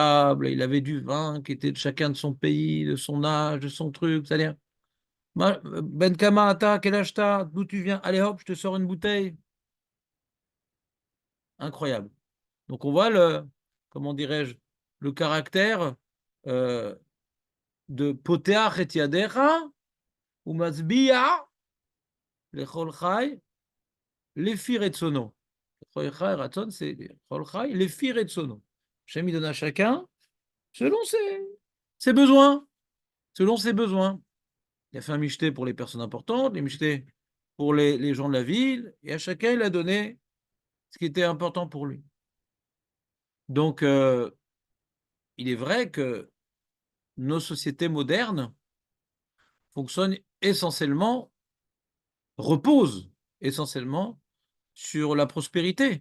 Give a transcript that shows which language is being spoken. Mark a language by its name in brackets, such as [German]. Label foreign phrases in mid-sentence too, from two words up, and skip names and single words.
[French] Il avait du vin qui était de chacun de son pays, de son âge, de son truc. C'est-à-dire, Ben Kamata, quel âge t'as? D'où tu viens? Allez hop, je te sors une bouteille. Incroyable. Donc on voit comment dirais-je, le caractère de [Hebrew] פותח את ידך ומשביע לכל חי לפי רצונו. לכל חי רצון, c'est לכל חי לפי רצונו. [French] Hachem, il donne à chacun selon ses besoins. Selon ses besoins. Il a fait un michté pour les personnes importantes, les michtés pour les gens de la ville, et à chacun, il a donné ce qui était important pour lui. Donc, il est vrai que nos sociétés modernes fonctionnent essentiellement, reposent essentiellement sur la prospérité.